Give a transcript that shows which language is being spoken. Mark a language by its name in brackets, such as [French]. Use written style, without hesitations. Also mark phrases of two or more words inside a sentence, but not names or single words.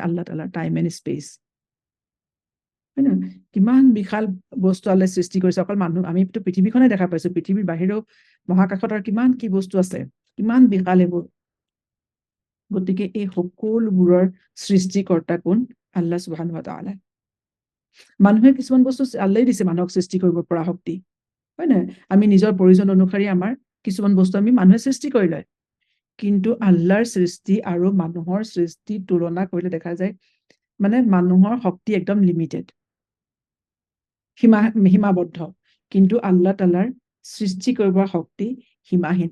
[Assamese] আল্লাহ তাআলাৰ, [English] time and space. [Assamese] হয় নহয়? কিমান বিশাল বস্তু আল্লাহে সৃষ্টি কৰিছে। অকল মানুহ, আমিতো পৃথিৱীখনে দেখা পাইছো, পৃথিৱীৰ বাহিৰেও মহাকাশত আৰু কিমান কি বস্তু আছে, কিমান বিশাল এইবোৰ। গতিকে এই সকলোবোৰৰ সৃষ্টিকৰ্তা কোন? [Arabic] الله سبحانه وتعالى. [Assamese] মানুহে কিছুমান বস্তু আল্লাহে দিছে মানুহক সৃষ্টি কৰিব পৰা শক্তি, হয় নহয়? আমি নিজৰ প্ৰয়োজন অনুসৰি আমাৰ কিছুমান বস্তু আমি মানুহে সৃষ্টি কৰি লয়। কিন্তু আল্লাহৰ সৃষ্টি আৰু মানুহৰ সৃষ্টি তুলনা কৰিলে দেখা যায় মানে মানুহৰ শক্তি একদম লিমিটেড, সীমাবদ্ধ, কিন্তু আল্লাহ তাআলাৰ সৃষ্টি কৰিবৰ শক্তি সীমাহীন।